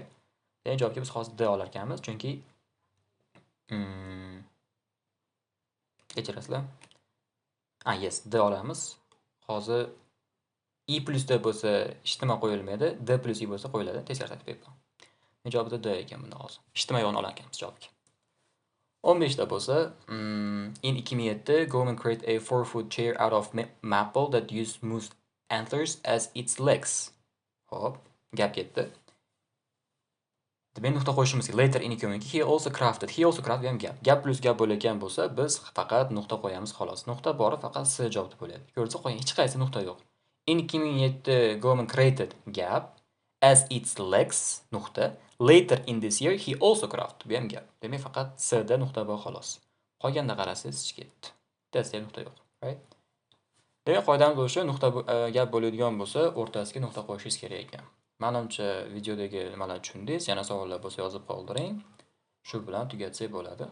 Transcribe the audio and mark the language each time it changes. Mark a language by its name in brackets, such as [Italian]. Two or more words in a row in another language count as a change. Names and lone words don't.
[Uzbek] Demak, javobga biz hozir D olar ekanmiz, chunki kechirasizlar. Yes, D olamiz. Hozir I plus D bo'lsa ijtimo qo'yilmaydi, D plus I bo'lsa qo'yiladi. Teskari tartib bepul. Javobda D ekan bunda hozir. Ijtimo yo'g'ini olar ekanmiz javobga. 15 da bo'lsa, [English] in 2007 government create a 4-foot chair out of maple that used moose antlers as its legs. [Uzbek] Hop, gap ketdi. Demak, nuqta qo'yishimiz kerak. [English] Later in community he also crafted. He also crafted [Uzbek] ham gap. Gap plus gap bo'lgan bo'lsa, biz faqat nuqta qo'yamiz xolos. Nuqta bor, faqat C javobda bo'lyapti. Ko'rsa qo'ying, hech qaysi nuqta yo'q. [English] In 2007 government created gap as its legs [Uzbek] nuqta. [English] Later in this year he also crafted. [Uzbek] Bu ham gap. Demak, faqat C da nuqta bor xolos. Qolganda qarasangiz ketdi. Bittasiga nuqta yo'q, right? Demak, qoidamiz o'sha nuqta gap bo'ladigan bo'lsa, o'rtasiga nuqta qo'yishingiz kerak ekan. Menimcha videodagi nimalarni tushundingiz. Yana savollar bo'lsa yozib qoldiring. Shu bilan tugatsak bo'ladi.